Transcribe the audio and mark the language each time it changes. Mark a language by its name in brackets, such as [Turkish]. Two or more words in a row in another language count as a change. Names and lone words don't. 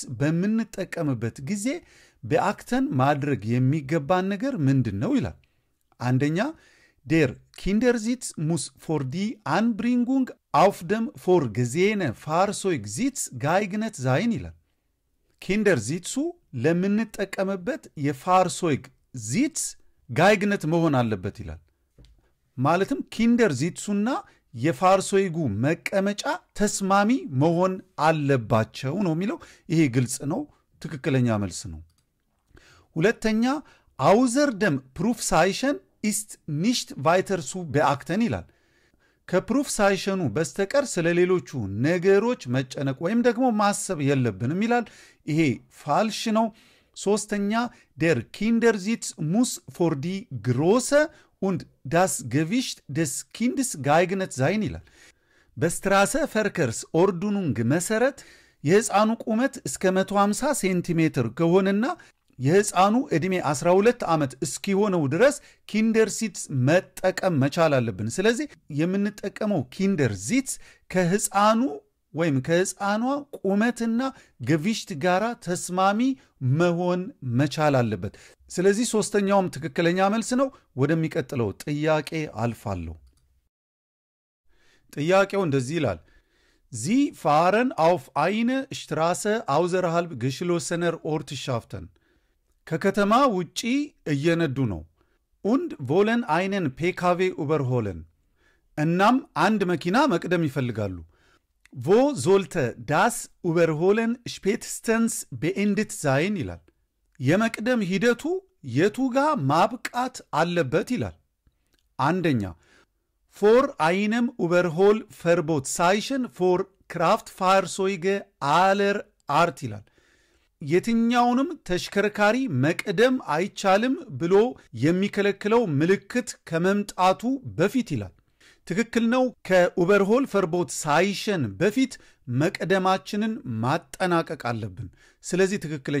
[Amharic] በምንጠቀምበት ጊዜ beachten ማድረግ የሚገባን ነገር ምንድነው ይላል። አንደኛ [German] Der Kindersitz muss für die Anbringung auf dem vorgesehenen Fahrzeugsitz geeignet sein [Amharic] ይላል። ኪንደርዚትሱ ለምንጠቀምበት የፋርሶይግ ዚትስ geeignet መሆን አለበት ይላል። ማለትም ኪንደርዚትሱና የፋርሶይጉ መቀመጫ ተስማሚ መሆን አለባቸው ነው የሚለው። ይሄ ግልጽ ነው፣ ትክክለኛ መልስ ነው። ሁለተኛ [German] außer dem Prüfzeichen ist nicht weiter zu beachten [Amharic] ይላል። ከፕሩፍሳይሽኑ በስተቀር ስለሌሎቹ ነገሮች መጨነቅ ወይም ደግሞ ማሰብ የለብንም ይላል። ይሄ ፋልሽ ነው። ሶስተኛ [German] der Kindersitz muss für die Größe und das Gewicht des Kindes geeignet sein [Amharic] ይላል። በስትራሰ [German] Verkehrsordnung [Amharic] መሰረት የህፃኑ ቁመት እስከ 150 ሴንቲሜትር ከሆነና የህፃኑ ዕድሜ 12 ዓመት እስኪሆነው ድረስ ኪንደርሲትስ መጠቀም መቻል አለብን። ስለዚህ የምንጠቀመው ኪንደርሲትስ ከህፃኑ ወይም ከህፃኗ ቁመትና ገቪሽት ጋራ ተስማሚ መሆን መቻል አለበት። ስለዚህ ሶስተኛውም ትክክለኛ መልስ ነው። ወደሚቀጥለው ጥያቄ አልፋለሁ። ጥያቄው እንደዚህ ይላል [German] Sie fahren auf eine Straße außerhalb geschlossener Ortschaften [Amharic] ከከተማ ውጪ እየነዱ ነው [German] und wollen einen PKW überholen [Amharic] እናም አንድ መኪና መቅደም ይፈልጋሉ። [German] Wo sollte das Überholen spätestens beendet sein [Amharic] ይላል። የመቅደም ሂደቱ የቱ ጋር ማብቃት አለበት ይላል። አንደኛ [German] vor einem Überholverbotszeichen für Kraftfahrzeuge aller Art [Amharic] ይላል። የትኛውንም ተሽከርካሪ መቅደም አይቻልም ብሎ የሚከለክለው ምልክት ከመምጣቱ በፊት ይላል። ትክክል ነው። ከኡበርሆል ፈርቦት ሳይሽን በፊት መቅደማችንን ማጠናቀቅ አለብን። ስለዚህ ትክክለኛ